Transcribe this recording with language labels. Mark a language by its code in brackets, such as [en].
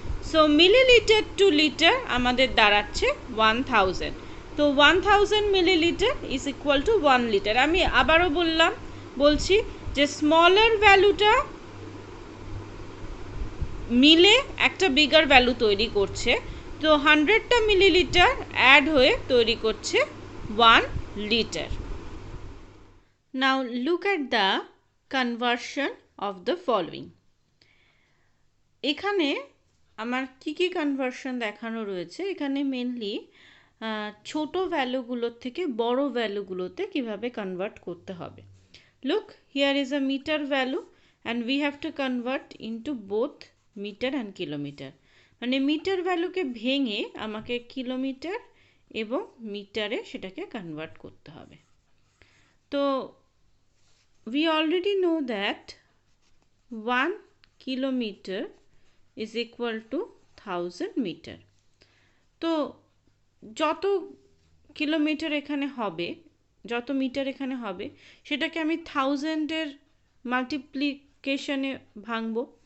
[bn] So millilitre two litre আমাদের দাঁড়াচ্ছে 1000, তো 1000 millilitre [en] is equal to [bn] 1 litre. আমি আবারও বলছি যে স্মলার ভ্যালুটা মিলে একটা বিগার ভ্যালু তৈরি করছে, তো 100টা মিলিলিটার অ্যাড হয়ে তৈরি করছে 1 liter. [en] Now look at the conversion of the following. [bn] এখানে আমার কি কনভার্সন দেখানো রয়েছে, এখানে মেনলি ছোট ভ্যালুগুলোর থেকে বড় ভ্যালুগুলোতে কিভাবে কনভার্ট করতে হবে। [en] Look, here is a metre value and we have to convert into both metre and kilometre. [bn] মানে মিটার ভ্যালুকে ভেঙে আমাকে কিলোমিটার এবং মিটারে সেটাকে কনভার্ট করতে হবে। [en] তো we already know that 1 kilometer is equal to 1000 meter. [bn] তো যত কিলোমিটার এখানে হবে, যত মিটার এখানে হবে, সেটাকে আমি 1000-এর মাল্টিপ্লিকেশনে ভাঙবো।